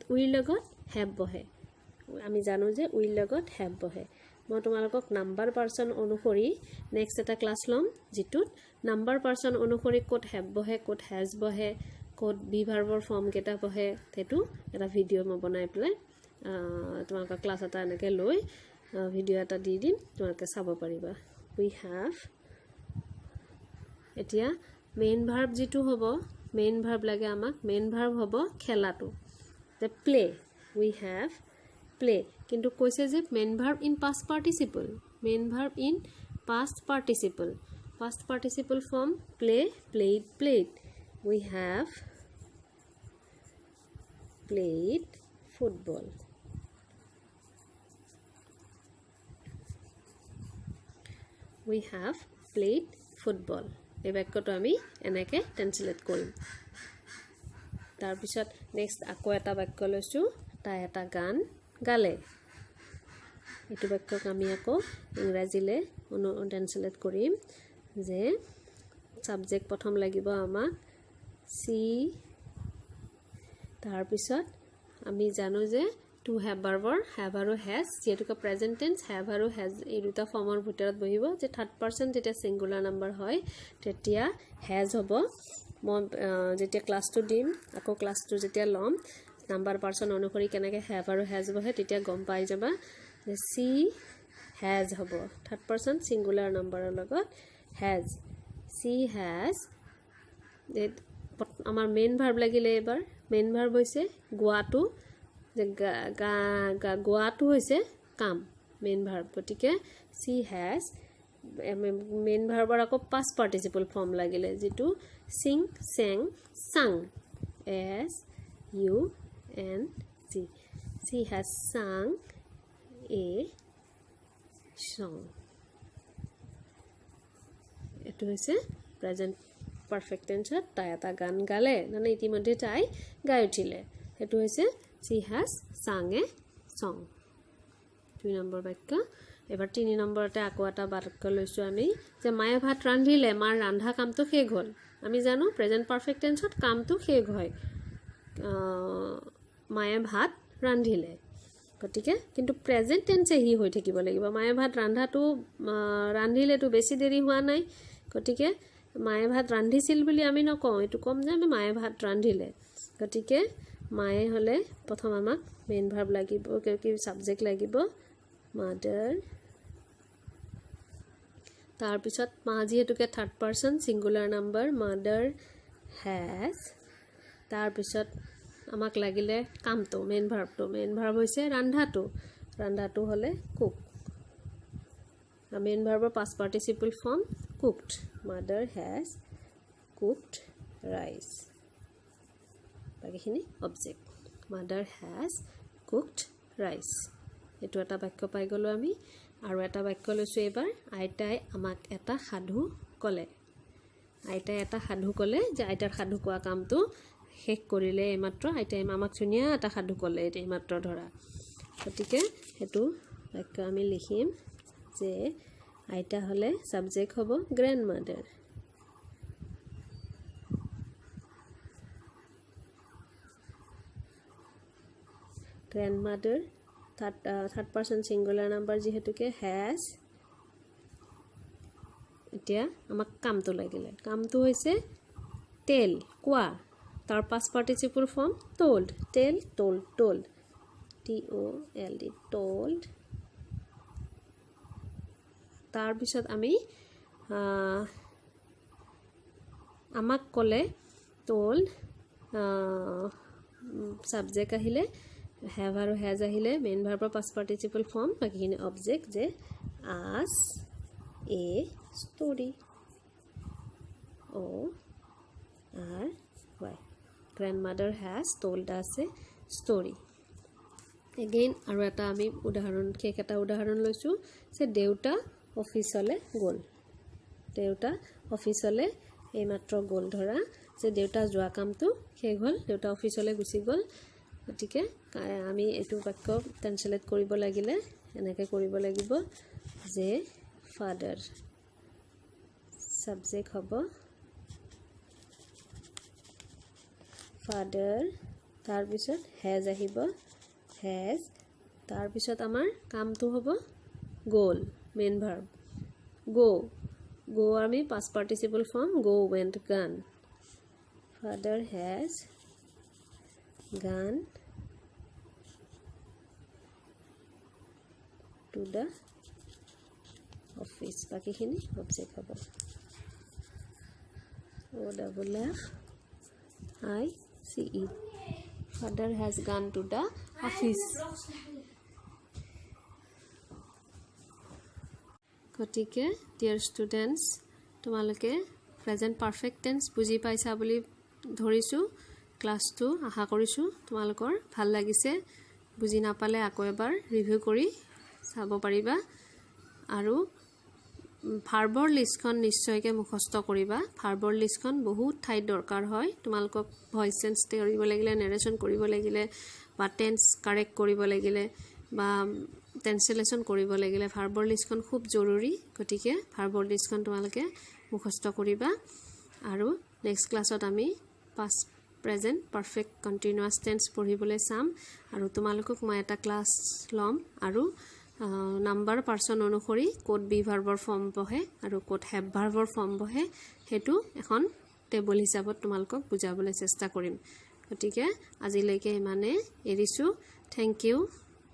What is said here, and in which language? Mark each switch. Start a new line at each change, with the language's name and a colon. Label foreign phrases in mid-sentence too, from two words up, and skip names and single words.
Assamese: উইৰ লগত হ্যাভ বহে আমি জানো যে উইৰ লগত হ্যাভ বহে মই তোমালোকক
English: number person
Assamese: অনুসৰি নেক্সট এটা ক্লাস লম যেটোত
English: number person
Assamese: অনুসৰি কোড হ্যাভ বহে কোড হ্যাজ বহে কোড বি ভাৰ্বৰ ফৰ্ম কেটা বহে হেতু এটা ভিডিও মই বনাই প্লাই তোমালোকৰ ক্লাস এটা এনেকে লৈ ভিডিও এটা দি দিম তোমালোকে চাব পাৰিবা
English: we have
Assamese: এতিয়া
English: main verb
Assamese: যেটো হ'ব
English: main verb
Assamese: লাগে আমাক
English: main verb
Assamese: হ'ব খেলাটো যে প্লে
English: we have play
Assamese: কিন্তু কৈছে যে
English: main verb in past participle past participle form play played we have played football
Assamese: এই বাক্যটো আমি এনেকে ট্ৰান্সলেট কৰিম তাৰ পিছত নেক্সট আকৌ এটা বাক্য লৈছো তাই এটা গান গালে এটো বাক্যক আমি আকৌ ইংৰাজীলে ট্ৰান্সলেট কৰিম যে সাবজেক্ট প্ৰথম লাগিব আমাক সি তাৰ পিছত আমি জানো যে
English: to have
Assamese: ভাৰ্বৰ হ্যাভ আৰু হ্যাজ যেটো
English: present tense have
Assamese: আৰু হ্যাজ এই দুটা ফৰ্মৰ ভিতৰত বহিব যে
English: third person
Assamese: যেতিয়া
English: singular number
Assamese: হয় তেতিয়া হ্যাজ হ'ব মই যেতিয়া ক্লাসটো দিম আকৌ ক্লাসটো যেতিয়া লম
English: number person
Assamese: অনুসৰি কেনেকে হ্যাভ আৰু হ্যাজ বহে তেতিয়া গম পাই যাবা যে সি হ্যাজ হ'ব
English: third person singular numberৰ
Assamese: লগত হ্যাজ সি হ্যাজ আমাৰ
English: main verb
Assamese: লাগিলে এবাৰ
English: main verb
Assamese: হৈছে গোৱাটো যে গোৱাটো হৈছে কাম
English: main verb
Assamese: গতিকে
English: she has main verbৰ
Assamese: আকৌ
English: past participle form
Assamese: লাগিলে যেটো
English: sing sang sung s u n g she has sung a song
Assamese: এটো হৈছে
English: present perfect tense
Assamese: তাই এটা গান গালে মানে ইতিমধ্যে তাই গাই উঠিলে এটো হৈছে
English: she has sung a song
Assamese: 2 নম্বৰ বাক্য এবাৰ 3 নম্বৰতে আকৌ এটা বাক্য লৈছো আমি যে মায়ে ভাত ৰান্ধিলে মাৰ ৰান্ধা কামটো শেষ হ'ল আমি জানো
English: present perfect tenseত
Assamese: কামটো শেষ হয় মায়ে ভাত ৰান্ধিলে গতিকে কিন্তু
English: present tenseে
Assamese: হি হৈ থাকিব লাগিব মায়ে ভাত ৰান্ধাটো ৰান্ধিলেটো বেছি দেৰি হোৱা নাই গতিকে মায়ে ভাত ৰান্ধিছিল বুলি আমি নকওঁ এটো কম যে আমি মায়ে ভাত ৰান্ধিলে গতিকে মায়ে হলে প্ৰথম আমাক
English: main verb
Assamese: লাগিব কি সাবজেক্ট লাগিব mother তাৰ পিছত মা যিহেতুকে
English: third person singular number mother has
Assamese: তাৰ পিছত আমাক লাগিলে কামটো
English: main verb
Assamese: হৈছে ৰান্ধাটো হলে কুক
English: main verbৰ past participle form cooked mother has cooked rice
Assamese: বাকিখিনি অবজেক্ট
English: mother has cooked
Assamese: rice এটো এটা বাক্য পাই গলো আমি আৰু এটা বাক্য লৈছো এবাৰ আইতাই আমাক এটা সাধু কলে আইতাই এটা সাধু কলে যে আইতাৰ সাধু কোৱা কামটো শেষ কৰিলে এইমাত্ৰ আইতাই আমাক ধুনীয়া এটা সাধু কলে এইমাত্ৰ ধৰা গতিকে হেতু বাক্য আমি লিখিম যে আইতা হলে সাবজেক্ট হ'ব গ্র্যান্ডমাদার
English: grandmother third person singular number যেহেতুকে has এতিয়া
Assamese: আমাক কামটো লাগিলে কামটো হৈছে tell কোৱা তাৰ
English: past participle form told tell told t o l d told
Assamese: তাৰ পিছত আমি আমাক কলে told সাবজেক্ট আহিলে have আৰু has আহিলে
English: main verbৰ past participle form
Assamese: বাকিখিনি অবজেক্ট যে
English: as a story o r y grandmother has told us a story again আৰু এটা
Assamese: আমি উদাহৰণ কেটা উদাহৰণ লৈছো যে দেউতা অফিসলে গল দেউতা অফিসলে এইমাত্ৰ গল ধৰা যে দেউতা যোৱা কামটো শেষ হ'ল দেউতা অফিসলে গুচি গল গতিকে আমি এটো বাক্য ট্ৰান্সলেট কৰিব লাগিলে এনেকৈ কৰিব লাগিব যে
English: father subject
Assamese: হ'ব ফাদাৰ তাৰ পিছত হেজ আহিব হেজ তাৰ পিছত আমাৰ কামটো হ'ব গ'ল
English: main verb go
Assamese: আমি
English: past participle form go went gone father has gone to the office
Assamese: বাকিখিনি অবজেক্ট হ'ব
English: o double f I c e father has gone to the office
Assamese: গতিকে
English: dear students
Assamese: তোমালোকে
English: present perfect tense
Assamese: বুজি পাইছা বুলি ধৰিছো ক্লাসটো আশা কৰিছো তোমালোকৰ ভাল লাগিছে বুজি নাপালে আকৌ এবাৰ ৰিভিউ কৰি চাব পাৰিবা আৰু ভাৰ্বৰ লিষ্টখন নিশ্চয়কৈ মুখস্থ কৰিবা ভাৰ্বৰ লিষ্টখন বহুত ঠাইত দৰকাৰ হয় তোমালোকক
English: voice change
Assamese: কৰিব লাগিলে নেৰেশন কৰিব লাগিলে বা
English: tense correct
Assamese: কৰিব লাগিলে বা ট্ৰান্সলেশন কৰিব লাগিলে ভাৰ্বৰ লিষ্টখন খুব জৰুৰী গতিকে ভাৰ্বৰ লিষ্টখন তোমালোকে মুখস্থ কৰিবা আৰু নেক্সট ক্লাছত আমি
English: past present perfect continuous tense
Assamese: পঢ়িবলৈ চাম আৰু তোমালোকক মই এটা ক্লাস লম আৰু
English: number person
Assamese: অনুসৰি কোড বি ভাৰ্বৰ ফৰ্ম বহে আৰু কোড হেভ ভাৰ্বৰ ফৰ্ম বহে হেতু এখন টেবল হিচাপত তোমালোকক বুজাবলৈ চেষ্টা কৰিম গতিকে আজিলৈকে ইমানে এৰিছো
English: thank you